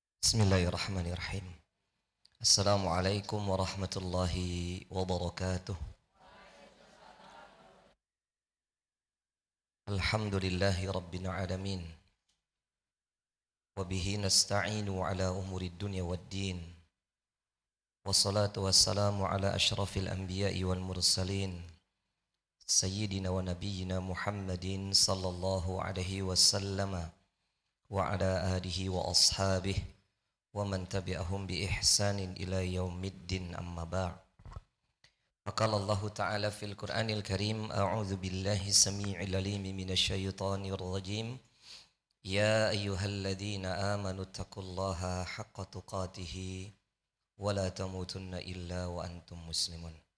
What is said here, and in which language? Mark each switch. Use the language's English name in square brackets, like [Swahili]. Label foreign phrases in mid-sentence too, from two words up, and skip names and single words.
[Arabic] بسم الله الرحمن الرحيم. السلام عليكم ورحمة الله وبركاته. الحمد لله رب العالمين. وبه نستعين على أمور الدنيا والدين. والصلاة والسلام على أشرف الأنبياء والمرسلين. سيدنا ونبينا محمد صلى الله عليه وسلم. وعلى آله وأصحابه. ومن تبعهم بإحسان إلى يوم الدين أما بعد فقال الله تعالى في القرآن الكريم أعوذ بالله السميع العليم من الشيطان الرجيم يا أيها الذين آمنوا اتقوا الله حق تقاته ولا تموتن إلا وأنتم مسلمون